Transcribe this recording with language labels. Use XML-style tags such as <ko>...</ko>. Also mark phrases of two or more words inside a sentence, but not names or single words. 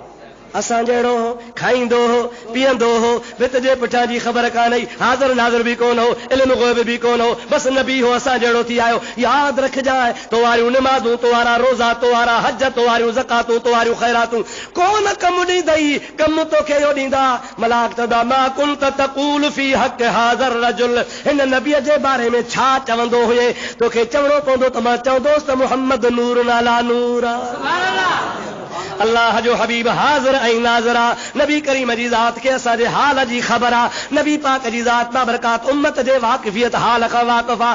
<sd>असां जहिड़ो हो, खाईंदो हो, पीअंदो हो, भित जे पुठियां जी ख़बर कान्हे, हाज़िर नाज़िर बि कोन हो, इल्मु ग़ैब बि कोन हो, बसि नबी हो, असां जहिड़ो थी आयो। यादि रखजांइ, तो वारियूं निमाज़ूं, तो वारा रोज़ा, तो वारा हज, तो वारियूं ज़कातूं, तो वारियूं ख़ैरातूं कोन कमु ॾींदई, कमु तोखे इहो ॾींदा। मलाक चवंदा</sd> <ar>ما كنت تقول في حق هذا الرجل,</ar> <sd>हिन नबीअ जे बारे में छा चवंदो हुए? तोखे चवणो पवंदो त मां चवंदोसि त मुहम्मद नूर नाला नूर आहे। अल्लाह जो हबीब हाज़िर ऐं नाज़िर आहे। नबी करीम जी ज़ात खे असांजे हाल जी ख़बर आहे। नबी पाक जी ज़ात बाबरकात उम्मत जे वाक़िफ़ियत हाल खां वाक़िफ़ आहे।</sd>